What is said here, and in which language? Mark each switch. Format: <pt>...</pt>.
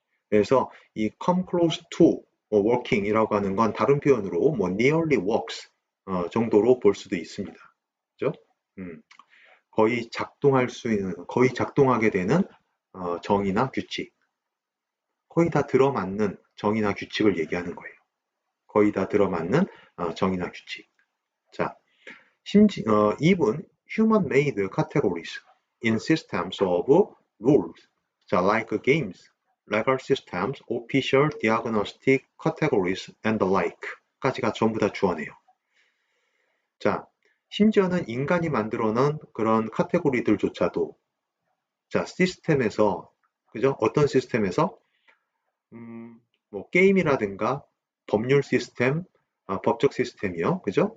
<ko>그래서 이</ko> <en>come close to working</en> <ko>이라고 하는 건 다른 표현으로</ko> <en>nearly works</en> <ko>정도로 볼 수도 있습니다. 그죠? 거의 작동할 수 있는, 거의 작동하게 되는 정의나 규칙, 거의 다 들어맞는 정의나 규칙을 얘기하는 거예요. 거의 다 들어맞는 정의나 규칙.</ko> <en>자, even human-made categories in systems of rules, 자, like games, legal systems, official diagnostic categories, and the like,</en> <ko>까지가 전부 다 주어네요. 자, 심지어는 인간이 만들어놓은 그런 카테고리들조차도 자, 시스템에서, 그죠? 어떤 시스템에서 게임이라든가 법률 시스템, 법적 시스템이요. 그죠?</ko>